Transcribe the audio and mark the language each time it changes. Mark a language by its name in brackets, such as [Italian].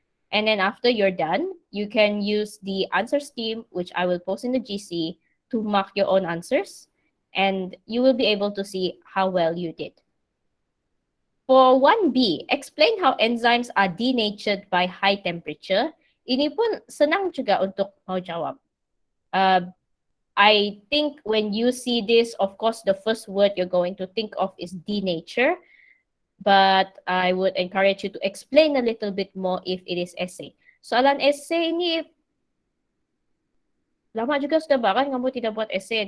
[English] And then after you're done, you can use the answer scheme, which I will post in the GC, to mark your own answers. And you will be able to see how well you did. For 1B, explain how enzymes are denatured by high temperature. [Malay] Ini pun senang juga untuk mau jawab. [English] I think when you see this, of course, the first word you're going to think of is denature. But I would encourage you to explain a little bit more if it is essay. [Malay] Soalan essay ini lama juga sudah bahkan kamu tidak buat essay.